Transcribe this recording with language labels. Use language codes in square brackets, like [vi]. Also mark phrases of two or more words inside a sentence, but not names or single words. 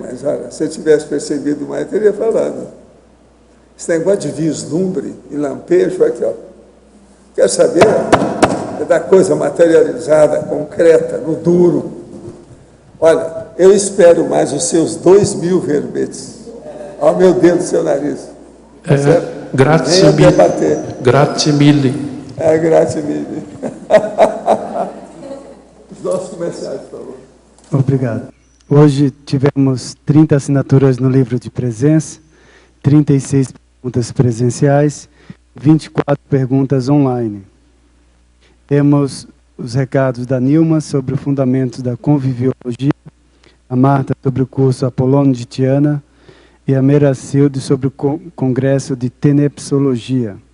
[pt] Mas olha, se eu tivesse percebido mais, eu teria falado. Esse negócio de vislumbre e lampejo, aqui, ó. Quer saber? É da coisa materializada, concreta, no duro. Olha, eu espero mais os seus 2.000 verbetes. Olha o meu dedo do seu nariz. [it] Grazie mille. Grazie mille. Grazie mille. [pt] Os nossos comerciais, por favor. Obrigado. Hoje tivemos 30 assinaturas no livro de presença, 36 perguntas presenciais, 24 perguntas online. Temos os recados da Nilma sobre o fundamento da conviviologia, a Marta sobre o curso Apolônio de Tiana e a Meracilde sobre o congresso de tenepsologia.